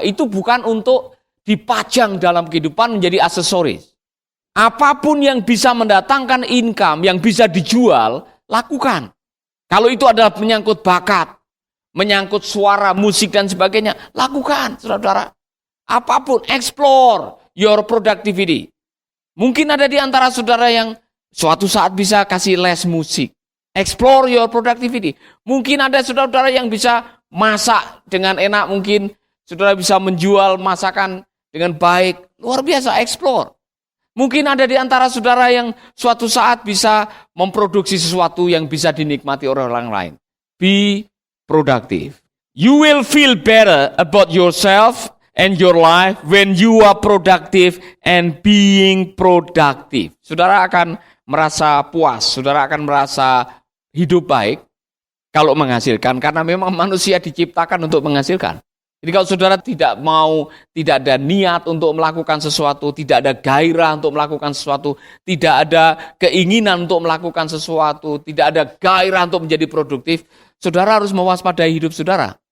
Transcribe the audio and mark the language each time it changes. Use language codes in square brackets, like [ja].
[id] Itu bukan untuk dipajang dalam kehidupan menjadi aksesoris. Apapun yang bisa mendatangkan income, yang bisa dijual, lakukan. Kalau itu adalah menyangkut bakat, menyangkut suara, musik dan sebagainya, lakukan, saudara-saudara. [en] Apapun, explore your productivity. [id] Mungkin ada di antara saudara yang suatu saat bisa kasih les musik. [en] Explore your productivity. [id] Mungkin ada saudara-saudara yang bisa masak dengan enak. Mungkin saudara bisa menjual masakan dengan baik. Luar biasa, explore. Mungkin ada di antara saudara yang suatu saat bisa memproduksi sesuatu yang bisa dinikmati oleh orang lain. [en] Be productive. You will feel better about yourself and your life when you are productive and being productive. [id] Saudara akan merasa puas, saudara akan merasa hidup baik kalau menghasilkan, karena memang manusia diciptakan untuk menghasilkan. Jadi kalau saudara tidak ada niat untuk melakukan sesuatu, tidak ada gairah untuk melakukan sesuatu, tidak ada keinginan untuk melakukan sesuatu, tidak ada gairah untuk menjadi produktif, saudara harus mewaspadai hidup saudara.